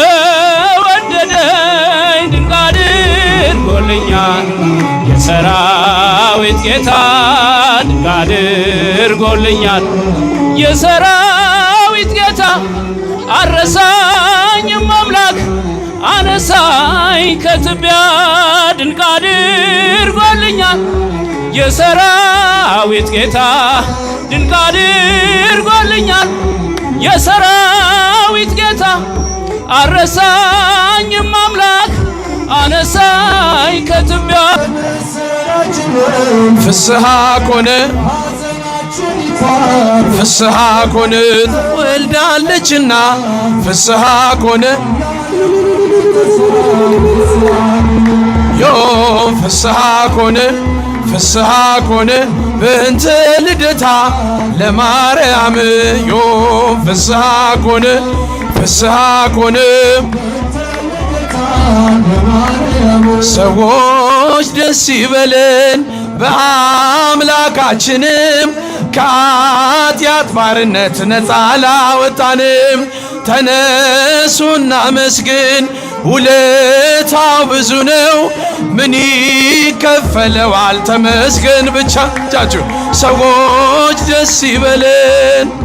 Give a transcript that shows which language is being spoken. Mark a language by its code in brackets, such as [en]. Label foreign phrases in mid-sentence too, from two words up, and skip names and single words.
[am] ለወደደኝ ድንቅ አድርጎልኛል የሰራዊት ጌታ ድንቅ አድርጎልኛል የሰራዊት ጌታ አረሳኝም አምላክ አነሳኝ ከትቢያ ድንቅ አድርጎልኛል የሰራዊት ጌታ ድንቅ አድርጎልኛል የሰራዊት ጌታ አረሳኝም አምላክ አነሳኝ ከትቢያ [gez] ፍስሐ ኮነ ፍስሐ ኮነ ወልዳለችና ፍስሐ ኮነ ዮ ፍስሐ ኮነ ፍስሐ ኮነ በእንተ ልደታ ለማርያም ዮ ፍስሐ ኮነ ፍስሐ ኮነ [am] ሰዎች ደስ ይበለን በአምላካችንም ከኃጢአት ባርነት ነፃ ላወጣንም ተነሱና መስግን ውለታው ብዙ ነው ምን ይከፈለዋል ተመስገን ብቻ ጃችሁ ሰዎች ደስ ይበለን